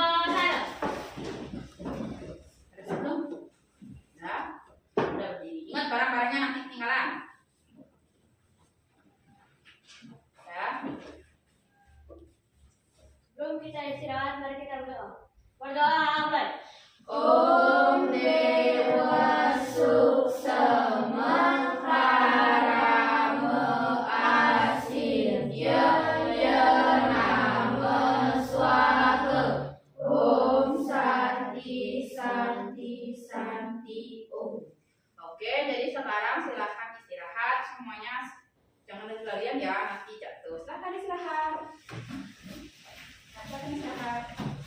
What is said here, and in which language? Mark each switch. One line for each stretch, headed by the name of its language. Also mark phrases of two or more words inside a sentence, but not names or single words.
Indonesian: Ada sebelum? Ya. Udah berdiri. Ingat barang-barangnya nanti ketinggalan. Ya. Sebelum kita istirahat, mari kita berdoa. Berdoa apa?
Sanskrit: Om Dewa Suksema Parama Asidya Nama Swaha Om Santi Santi Santi Om.
Indonesian: Oke, jadi sekarang silahkan istirahat semuanya. Jangan lari-larian ya, nanti jatuh. Silahkan istirahat. Silahkan istirahat.